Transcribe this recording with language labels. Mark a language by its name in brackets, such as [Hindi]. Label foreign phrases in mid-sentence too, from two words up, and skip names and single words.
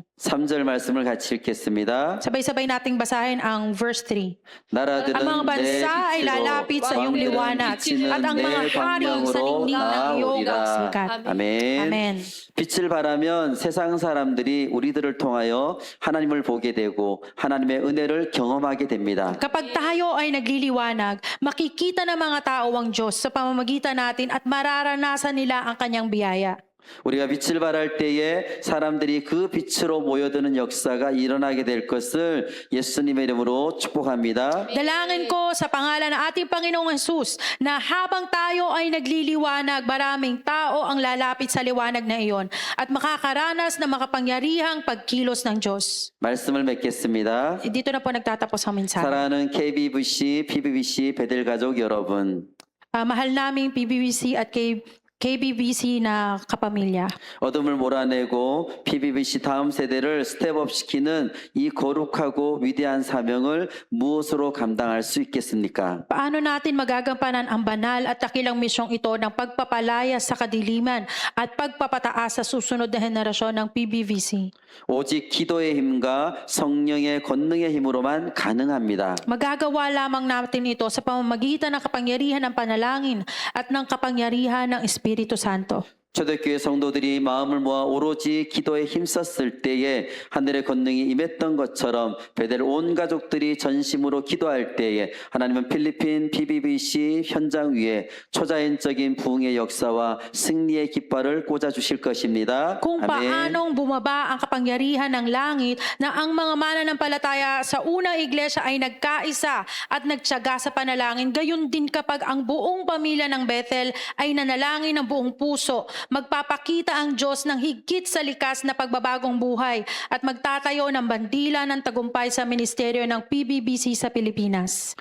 [Korean] 3절 말씀을 같이 읽겠습니다. [Filipino] Sabay-sabay nating basahin ang verse 3. [Korean] 나라들은 [Filipino] Ang mga bansa ay lalapit sa iyong liwanag at ang mga hari sa ningning ng iyong sikat. [Korean] 아멘. [Filipino] Amen. [Korean] 빛을 발하면 세상 사람들이 우리들을 통하여 하나님을 보게 되고 하나님의 은혜를 경험하게 됩니다. [Filipino] Kapag tayo ay nagliliwanag, makikita ng mga tao ang Diyos sa pamamagitan natin at mararanasan nila ang kanyang biyaya. [Korean] 우리가 빛을 발할 때에 사람들이 그 빛으로 모여드는 역사가 일어나게 될 것을 예수님의 이름으로 축복합니다. [Filipino] Dalangin ko sa pangalan ng ating Panginoong Hesus na habang tayo ay nagliliwanag, maraming tao ang lalapit sa liwanag na iyon at makakaranas ng makapangyarihang pagkilos ng Diyos. [Korean] 말씀을 맺겠습니다. [Filipino] Dito na po nagtatapos ang mensahe. [Korean] 사랑하는 KBBC, PBBC 베델 가족 여러분, [Filipino] Mahal naming PBBC at KBBC na kapamilya. [Korean] 어둠을 몰아내고 PBBC 다음 세대를 스텝업 시키는 이 거룩하고 위대한 사명을 무엇으로 감당할 수 있겠습니까? [Filipino] Paano natin magagampanan ang banal at dakilang misyong ito ng pagpapalaya sa kadiliman at pagpapataas sa susunod na henerasyon ng PBBC? [Korean] 오직 기도의 힘과 성령의 권능의 힘으로만 가능합니다. [Filipino] Magagawa lamang natin ito sa pamamagitan ng kapangyarihan ng panalangin at ng kapangyarihan ng Espiritu Santo. [Korean] 초대교회 성도들이 마음을 모아 오로지 기도에 힘썼을 때에 하늘의 권능이 임했던 것처럼 베델 온 가족들이 전심으로 기도할 때에 하나님은 필리핀 PBBC 현장 위에 초자연적인 부흥의 역사와 승리의 깃발을 꽂아주실 것입니다. [Filipino] Kung paanong bumaba ang kapangyarihan ng langit na ang mga mananampalataya sa unang iglesia ay nagkaisa at nagtiyaga sa panalangin, gayon din kapag ang buong pamilya ng Bethel ay nanalangin ng buong puso magpapakita ang Diyos ng higit sa likas na pagbabagong buhay at magtatayo ng bandila ng tagumpay sa ministeryo ng PBBC sa Pilipinas.